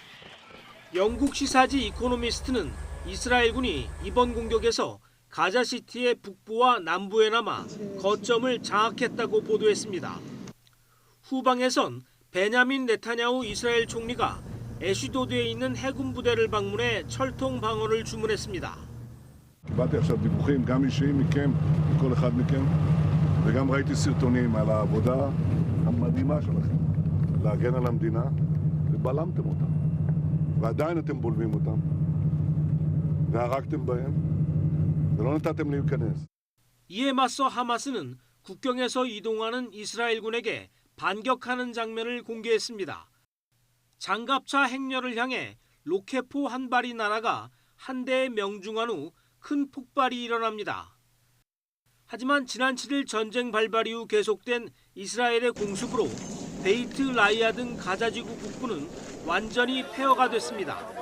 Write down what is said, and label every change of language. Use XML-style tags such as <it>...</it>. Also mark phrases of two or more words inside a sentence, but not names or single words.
<ko>영국 시사지 이코노미스트는 이스라엘군이 이번 공격에서 가자시티의 북부와 남부에 남아 거점을 장악했다고 보도했습니다. 후방에선 베냐민 네타냐후 이스라엘 총리가 애슈도드에 있는 해군 부대를 방문해 철통 방어를 주문했습니다.</ko> <he>קיבלתי עכשיו דיווחים גם אישיים מכם, מכל אחד מכם, וגם ראיתי סרטונים על העבודה המדהימה שלכם להגן על המדינה, ובלמתם אותם. ועדיין אתם בולמים אותם, והרגתם בהם, ולא נתתם להיכנס.</he> <ko>이에 맞서 하마스는 국경에서 이동하는 이스라엘군에게 반격하는 장면을 공개했습니다. 장갑차 행렬을 향해 로켓포 한 발이 날아가 한 대에 명중한 후 큰 폭발이 일어납니다. 하지만 지난 7일 전쟁 발발 이후 계속된 이스라엘의 공습으로 베이트 라이아 등 가자지구 북부는 완전히 폐허가 됐습니다.</ko>